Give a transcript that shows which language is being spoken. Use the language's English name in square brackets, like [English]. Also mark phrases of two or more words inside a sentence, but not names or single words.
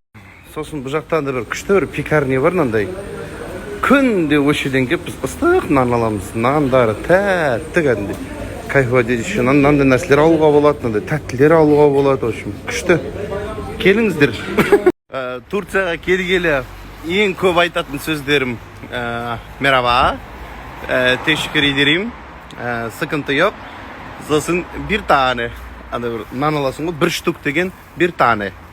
[Kazakh] Сосын бұл жақтан да бір күшті бір пекарня бар, нандай. Күнде өшеден кеп, біз ыстық нан аламыз. Нандары тәтті кәдімде. Кайфуа дейді, еще нандай нәрселер алуға болады, нандай тәттілер алуға болады. [Russian] В общем, [Kazakh] күшті. Келіңіздер. Турцияға келгелі ең көп айтатын сөздерім мераба, [Turkish] teşekkür ederim, sıkıntı yok. Сосын bir tane. [Kazakh] Нан аласың ғой, бір штук деген [Turkish] bir tane.